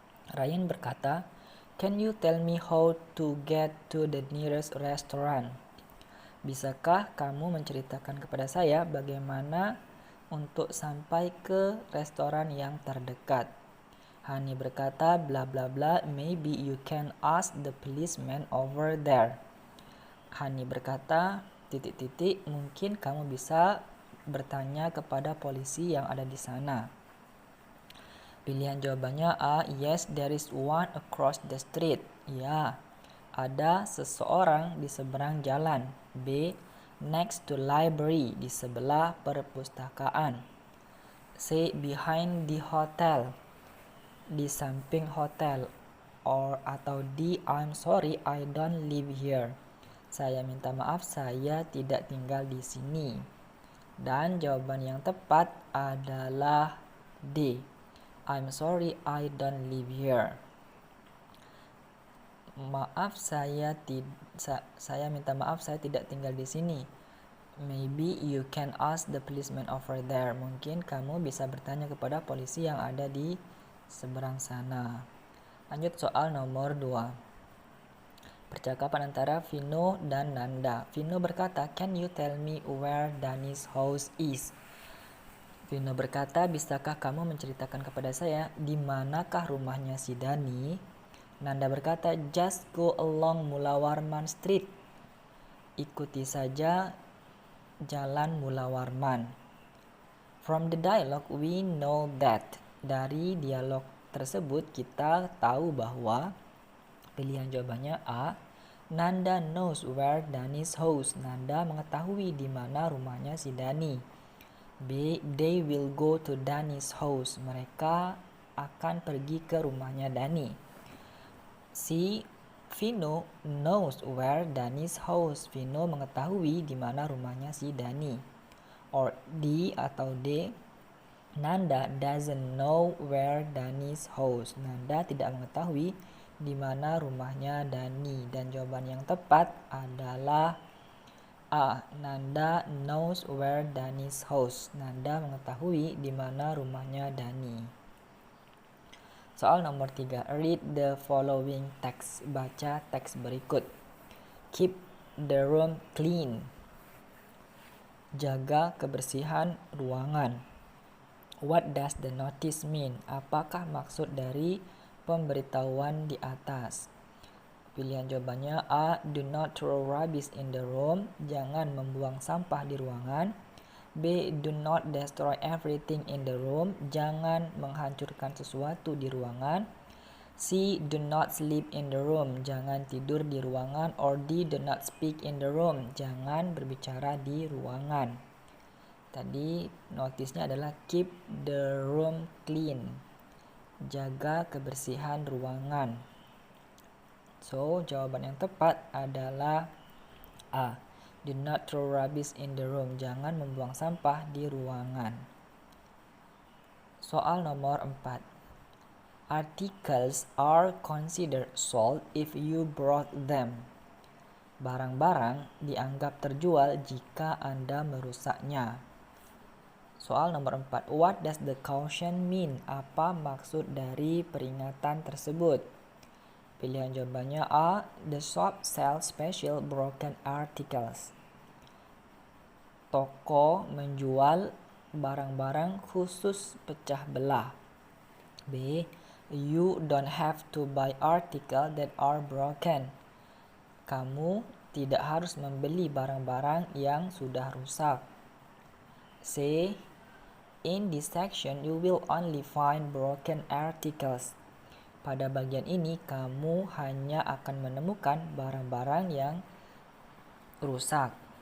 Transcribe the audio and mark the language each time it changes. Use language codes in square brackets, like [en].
[id] Ryan berkata, [en] "Can you tell me how to get to the nearest restaurant?" [id] Bisakah kamu menceritakan kepada saya bagaimana untuk sampai ke restoran yang terdekat? Hani berkata, [en] bla bla bla, maybe you can ask the policeman over there. [id] Hani berkata, mungkin kamu bisa bertanya kepada polisi yang ada di sana. Pilihan jawabannya A. [en] Yes, there is one across the street. [id] Ya, ada seseorang di seberang jalan. B. [en] Next to library, [id] di sebelah perpustakaan. C. [en] Behind the hotel, [id] di samping hotel. Atau D. [en] I'm sorry, I don't live here. [id] Saya minta maaf, saya tidak tinggal di sini. Dan jawaban yang tepat adalah D. [en] I'm sorry, I don't live here. [id] Maaf, saya minta maaf, saya tidak tinggal di sini. [en] Maybe you can ask the policeman over there. [id] Mungkin kamu bisa bertanya kepada polisi yang ada di seberang sana. Lanjut soal nomor 2. Percakapan antara Vino dan Nanda. Vino berkata, [en] "Can you tell me where Dani's house is?" [id] Vino berkata, "Bisakah kamu menceritakan kepada saya di manakah rumahnya si Dani?" Nanda berkata, [en] "Just go along Mula Warman Street." [id] Ikuti saja jalan Mula Warman. [en] From the dialogue we know that. [id] Dari dialog tersebut kita tahu bahwa pilihan jawabannya A. [en] Nanda knows where Dani's house. [id] Nanda mengetahui di mana rumahnya si Dani. B. [en] They will go to Dani's house. [id] Mereka akan pergi ke rumahnya Dani. C. [en] Vino knows where Dani's house. [id] Vino mengetahui di mana rumahnya si Dani. Or D atau D. [en] Nanda doesn't know where Dani's house. [id] Nanda tidak mengetahui di mana rumahnya Dani. Dan jawaban yang tepat adalah A. [en] Nanda knows where Dani's house. [id] Nanda mengetahui di mana rumahnya Dani. Soal nomor 3. [en] Read the following text. [id] Baca teks berikut. [en] Keep the room clean. [id] Jaga kebersihan ruangan. [en] What does the notice mean? [id] Apakah maksud dari pemberitahuan di atas? Pilihan jawabannya A. [en] Do not throw rubbish in the room. [id] Jangan membuang sampah di ruangan. [en] B. Do not destroy everything in the room. [id] Jangan menghancurkan sesuatu di ruangan. C. [en] Do not sleep in the room. [id] Jangan tidur di ruangan. [en] Or D. Do not speak in the room. [id] Jangan berbicara di ruangan. Tadi notisnya adalah [en] keep the room clean. [id] Jaga kebersihan ruangan. So, jawaban yang tepat adalah A. [en] Do not throw rubbish in the room. [id] Jangan membuang sampah di ruangan. Soal nomor 4. [en] Articles are considered sold if you brought them. [id] Barang-barang dianggap terjual jika Anda merusaknya. Soal nomor 4. [en] What does the caution mean? [id] Apa maksud dari peringatan tersebut? Pilihan jawabannya A. [en] The shop sells special broken articles. [id] Toko menjual barang-barang khusus pecah belah. B. [en] You don't have to buy articles that are broken. [id] Kamu tidak harus membeli barang-barang yang sudah rusak. C. [en] In this section you will only find broken articles. [id] Pada bagian ini kamu hanya akan menemukan barang-barang yang rusak.